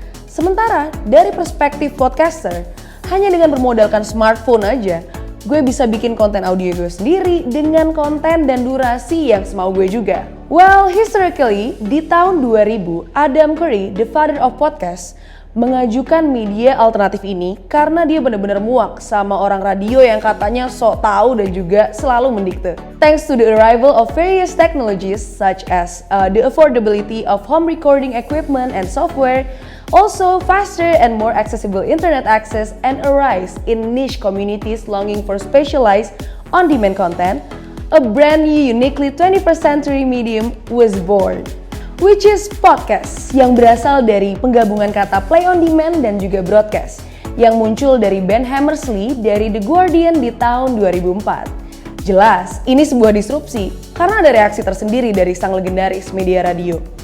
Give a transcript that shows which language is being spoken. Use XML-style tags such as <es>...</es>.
<id>Sementara dari perspektif podcaster, hanya dengan bermodalkan smartphone aja, gue bisa bikin konten audio gue sendiri dengan konten dan durasi yang semau gue juga.</id> <en>Well, historically,</en> <id>di tahun 2000, Adam Curry,</id> <en>the father of podcast,</en> <id>mengajukan media alternatif ini karena dia benar-benar muak sama orang radio yang katanya sok tahu dan juga selalu mendikte.</id> <en>Thanks to the arrival of various technologies such as the affordability of home recording equipment and software, also faster and more accessible internet access and a rise in niche communities longing for specialized on-demand content, a brand new uniquely 21st century medium was born. Which is podcast,</en> <id>yang berasal dari penggabungan kata play on demand dan juga broadcast, yang muncul dari Ben Hammersley dari The Guardian di tahun 2004. Jelas, ini sebuah disrupsi, karena ada reaksi tersendiri dari sang legendaris media radio.</id>